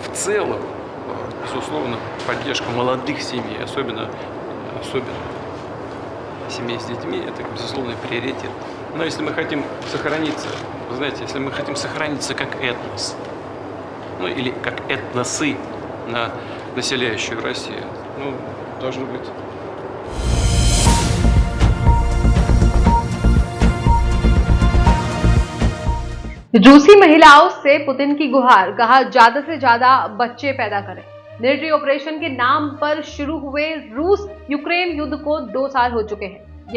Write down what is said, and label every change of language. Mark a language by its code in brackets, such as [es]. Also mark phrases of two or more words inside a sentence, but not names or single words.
[ru] целом, безусловно, поддержка молодых семей, особенно семей с детьми, это безусловный приоритет. Но если мы хотим сохраниться, вы знаете, если мы хотим сохраниться как этнос, ну или как этносы, населяющие Россию, ну, должно быть. [hi] रूसी महिलाओं से पुतिन की गुहार, कहा ज्यादा से ज्यादा बच्चे पैदा करें। [en] military operation [hi] के नाम पर शुरू हुए रूस यूक्रेन युद्ध को 2 साल हो चुके हैं।